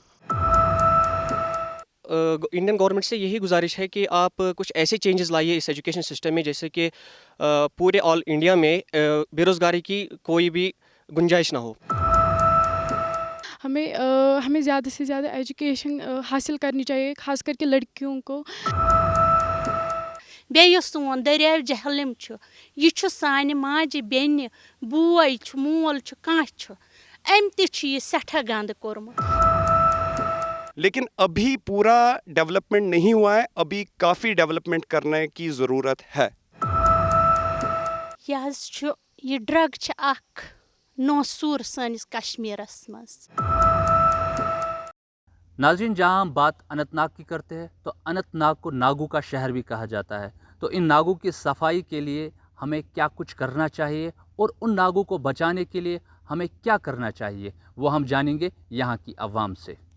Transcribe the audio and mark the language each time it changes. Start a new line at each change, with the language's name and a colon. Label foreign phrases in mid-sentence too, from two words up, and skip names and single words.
English: Indian government
Hindi: से यही गुजारिश है कि आप कुछ ऐसे चेंजेस लाइए इस
English: education system
Hindi: में, जैसे कि पूरे
English: All India
Hindi: में बेरोज़गारी की कोई भी गुंजाइश ना हो। हमें ज़्यादा से ज़्यादा एजुकेशन हासिल करनी चाहिए, ख़ास करके लड़कियों को।
Kashmiri: बे सोन दरिया जहलम यह सानि माजि बेन बोय मोल कह अम तह सठा गंद कोरमुत।
Hindi: लेकिन अभी पूरा डेवलपमेंट नहीं हुआ है, अभी काफ़ी डेवलपमेंट करने की ज़रूरत है।
Kashmiri: यह ड्रग नौसूर सनिस कश्मीरस मज।
Hindi: नाज़रीन, जहां हम बात अनंतनाग की करते हैं तो अनंतनाग को नागों का शहर भी कहा जाता है। तो इन नागों की सफाई के लिए हमें क्या कुछ करना चाहिए और उन नागों को बचाने के लिए हमें क्या करना चाहिए, वो हम जानेंगे यहाँ की आवाम से।